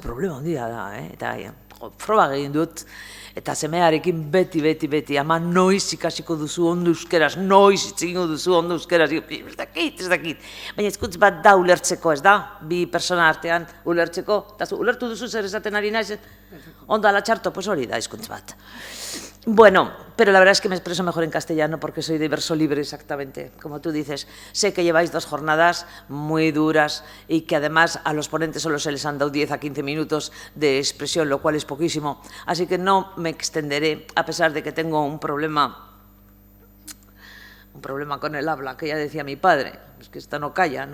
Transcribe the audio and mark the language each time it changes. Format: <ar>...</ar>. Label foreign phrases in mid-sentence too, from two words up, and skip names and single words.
<eu>problema handia da, eta proba egin dut, eta semearekin beti, ama noiz ikasiko duzu ondo euskeraz, noiz itzegingo duzu ondo euskeraz, ez dakit, baina ezkuntz bat da ulertzeko, ez da, bi persona artean ulertzeko, eta ulertu duzu zer esaten ari naiz, ondo ala txarto, pues hori da ezkuntz bat.</eu> <es>Bueno, pero la verdad es que me expreso mejor en castellano porque soy de verso libre exactamente, como tú dices. Sé que lleváis 2 jornadas muy duras y que además a los ponentes solo se les han dado 10 a 15 minutos de expresión, lo cual es poquísimo. Así que no me extenderé, a pesar de que tengo un problema con el habla, que ya decía mi padre, es que esta no calla, ¿no?</es>